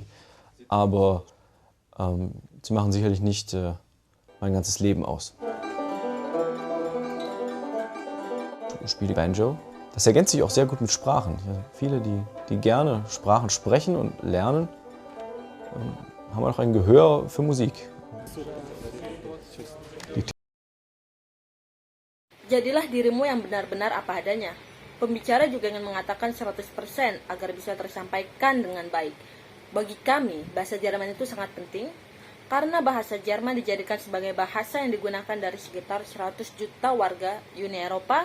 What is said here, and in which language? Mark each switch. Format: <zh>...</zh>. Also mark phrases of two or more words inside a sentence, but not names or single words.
<de>Aber sie machen sicherlich nicht mein ganzes Leben aus. Ich spiele Banjo. Das ergänzt sich auch sehr gut mit Sprachen. Viele, die gerne Sprachen sprechen und lernen, haben auch ein Gehör für Musik.</de> <id>Jadilah dirimu yang benar-benar apa adanya. Pembicara juga ingin mengatakan 100% agar bisa tersampaikan dengan baik. Bagi kami, bahasa Jerman itu sangat penting karena bahasa Jerman dijadikan sebagai bahasa yang digunakan dari sekitar 100 juta warga Uni Eropa.</id>